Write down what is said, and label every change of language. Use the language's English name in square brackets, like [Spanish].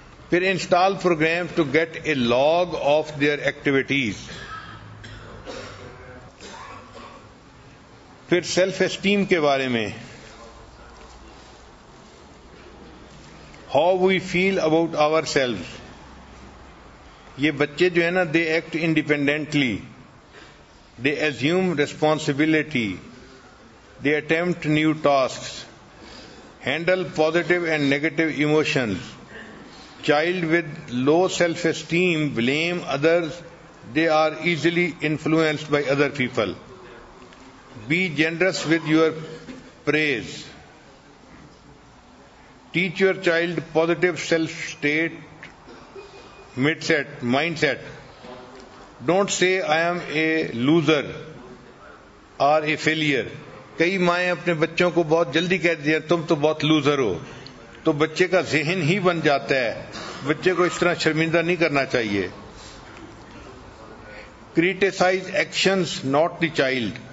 [English] پھر install program to get a log of their activities. پھر self esteem [Urdu] کے بارے میں، [English] How we feel about our self. [Urdu] یہ بچے جو ہے نا، [English] They act independently, they assume responsibility, they attempt new tasks, handle positive and negative emotions. Child with low self-esteem blame others, they are easily influenced by other people. Be generous with your praise. Teach your child positive self-state mindset. Don't say I am a loser or a failure. [Urdu] کئی مائیں اپنے بچوں کو بہت جلدی کہہ دیتی ہیں تم تو بہت لوزر ہو، تو بچے کا ذہن ہی بن جاتا ہے. بچے کو اس طرح شرمندہ نہیں کرنا چاہیے. [English] Criticize actions not the child.